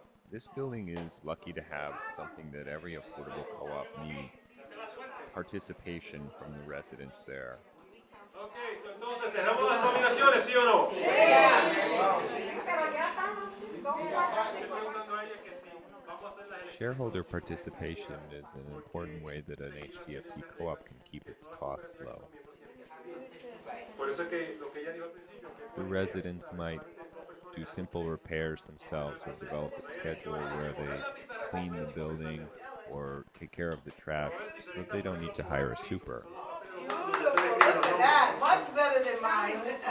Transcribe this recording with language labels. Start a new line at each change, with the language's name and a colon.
English: This building is lucky to have something that every affordable co-op needs: participation from the residents there.
Spanish: Ok, entonces cerramos las nominaciones, ¿sí o no? Pero ya estamos. Estoy preguntando a ella que si vamos a hacer las elecciones.
English: Shareholder participation is an important way that an HTFC co-op can keep its costs low.
Spanish: Por eso es que lo que ella dijo al principio, que
English: The residents might do simple repairs themselves or develop a schedule where they clean the building or take care of the trash, so they don't need to hire a super. Look at that, much better than mine.